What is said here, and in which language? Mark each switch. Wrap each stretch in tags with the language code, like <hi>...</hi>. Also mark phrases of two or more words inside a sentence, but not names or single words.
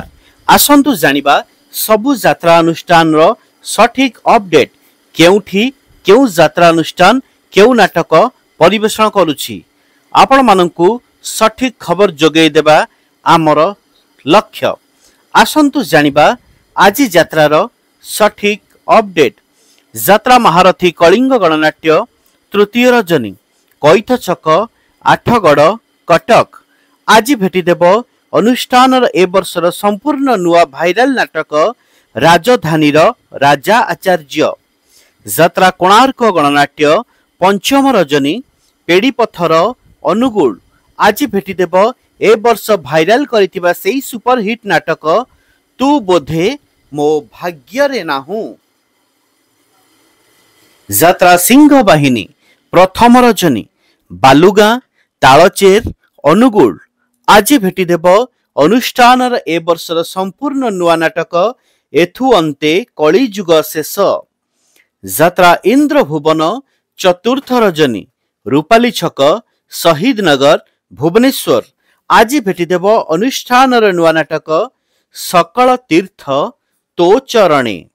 <or>ଆସନ୍ତୁ ଜାଣିବା ସବୁ ଯାତ୍ରା ଅନୁଷ୍ଠାନ ର ସଠିକ ଅପଡେଟ କେଉଁଠି କେଉଁ ଯାତ୍ରା ଅନୁଷ୍ଠାନ କେଉଁ ନାଟକ ପରିବେଷଣ କରୁଛି। ଆପଣ ମାନଙ୍କୁ ସଠିକ ଖବର ଯୋଗାଇ ଦେବା ଆମର ଲକ୍ଷ୍ୟ। ଆସନ୍ତୁ ଜାଣିବା ଆଜି ଯାତ୍ରାର ସଠିକ ଅପଡେଟ। ଯାତ୍ରା ମହାରଥୀ କଳିଙ୍ଗ ଗଣନାଟ୍ୟ ତୃତୀୟ ରଜନୀ କଇଁଥ ଛକ ଆଠଗଡ଼ କଟକ ଆଜି ଭେଟି ଦେବ ଅନୁଷ୍ଠାନ ଏ ବର୍ଷର ସମ୍ପୂର୍ଣ୍ଣ ନୂଆ ଭାଇରାଲ ନାଟକ ରାଜଧାନୀ ରାଜା ଆଚାର୍ଯ୍ୟ। ଯାତ୍ରା କୋଣାର୍କ ଗଣନାଟ୍ୟ ପଞ୍ଚମ ରଜନୀ ପେଡ଼ିପଥର ଅନୁଗୁଳ ଆଜି ଭେଟି ଦେବ ଏ ବର୍ଷ ଭାଇରାଲ କରିଥିବା ସେଇ ସୁପରହିଟ ନାଟକ ତୁ ବୋଧେ ମୋ ଭାଗ୍ୟ ରେ ନାହୁଁ। ଯାତ୍ରା ସିଂହ ବାହିନୀ ପ୍ରଥମ ରଜନୀ ବାଲୁଗା ତାଳଚେର ଅନୁଗୁଳ ଆଜି ଭେଟି ଦେବ ଅନୁଷ୍ଠାନ ଏ ବର୍ଷର ସମ୍ପୂର୍ଣ୍ଣ ନୂଆ ନାଟକ ଏଥୁ ଅନ୍ତେ କଳି ଯୁଗ ଶେଷ। ଯାତ୍ରା ଇନ୍ଦ୍ର ଭୁବନ ଚତୁର୍ଥ ରଜନୀ ରୂପାଲି ଛକ ଶହୀଦ ନଗର ଭୁବନେଶ୍ୱର ଆଜି ଭେଟି ଦେବ ଅନୁଷ୍ଠାନ ନୂଆ ନାଟକ ସକଳ ତୀର୍ଥ ତୋ ଚରଣେ।</or>